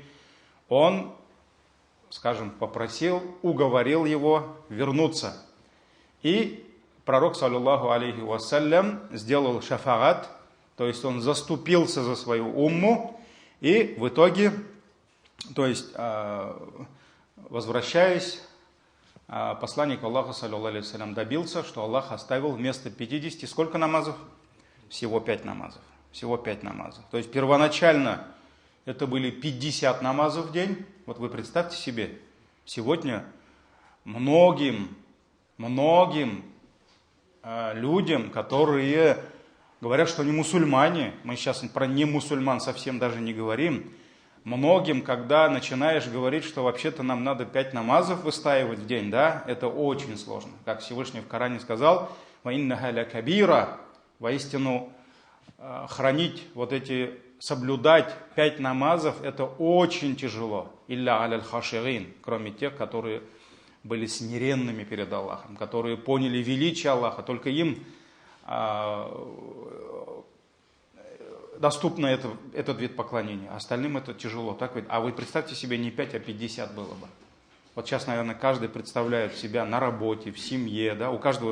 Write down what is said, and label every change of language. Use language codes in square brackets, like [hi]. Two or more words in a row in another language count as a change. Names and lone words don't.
[ru] Он, скажем, уговорил его вернуться. И пророк, [ar] صلى الله عليه وسلم, [ru] сделал шафаат, то есть он заступился за свою умму, и в итоге, то есть возвращаясь, посланник Аллаха, [ar] صلى الله عليه وسلم, [ru] добился, что Аллах оставил вместо 50 сколько намазов? Всего 5 намазов. Всего 5 намазов. То есть первоначально это были 50 намазов в день. Вот вы представьте себе, сегодня многим людям, которые говорят, что они мусульмане, мы сейчас про немусульман совсем даже не говорим, многим, когда начинаешь говорить, что вообще-то нам надо 5 намазов выстаивать в день, да, это очень сложно. Как Всевышний в Коране сказал, [ar] «وإنها لكبيرة», [ru] воистину хранить соблюдать 5 намазов, это очень тяжело. [ar] «إلا على الخاشعين», [ru] кроме тех, которые были смиренными перед Аллахом, которые поняли величие Аллаха, только им доступно этот вид поклонения. Остальным это тяжело. Так ведь? А вы представьте себе, не 5, а 50 было бы. Вот сейчас, наверное, каждый представляет себя на работе, в семье, да, у каждого...